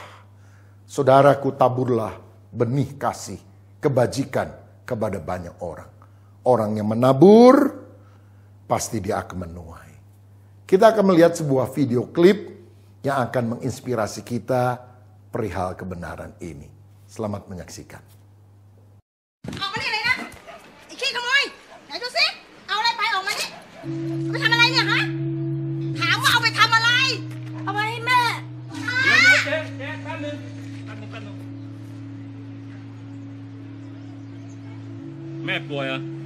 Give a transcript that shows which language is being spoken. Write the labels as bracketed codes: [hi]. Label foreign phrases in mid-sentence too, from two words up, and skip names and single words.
[id] Saudaraku, taburlah benih kasih, kebajikan kepada banyak orang. Orang yang menabur, pasti dia akan menuai. Kita akan melihat sebuah video klip yang akan menginspirasi kita perihal kebenaran ini. Selamat menyaksikan. [th] ออกมานี่เลยนะไอ้ขี้ขโมยไหนดูสิเอาอะไรไปออกมานี่เอาไปทำอะไรเนี่ยฮะถามว่าเอาไปทำอะไรเอาไปให้แม่ เดี๋ยวเจ๊แป๊บนึงแม่ป่วยเหรอ